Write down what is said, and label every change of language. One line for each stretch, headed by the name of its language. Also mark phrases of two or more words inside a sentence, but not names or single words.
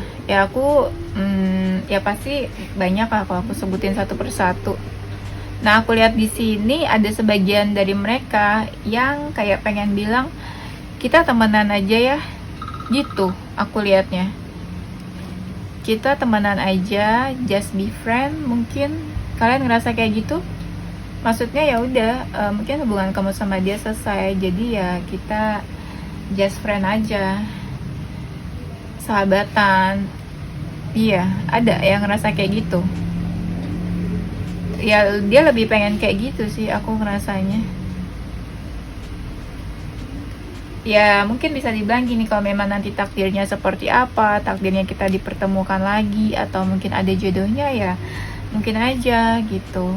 Indonesian: Ya aku ya pasti banyak lah kalau aku sebutin satu persatu. Nah aku lihat di sini ada sebagian dari mereka yang kayak pengen bilang kita temenan aja ya, gitu aku lihatnya. Kita temenan aja,
English: just be friend.
Indonesian: Mungkin kalian ngerasa kayak gitu. Maksudnya ya udah, mungkin hubungan kamu sama dia selesai, jadi ya kita
English: just friend
Indonesian: aja, sahabatan. Iya, ada yang ngerasa kayak gitu. Ya dia lebih pengen kayak gitu sih aku ngerasanya. Ya mungkin bisa dibilang gini, kalau memang nanti takdirnya seperti apa, takdirnya kita dipertemukan lagi atau mungkin ada jodohnya, ya mungkin aja gitu.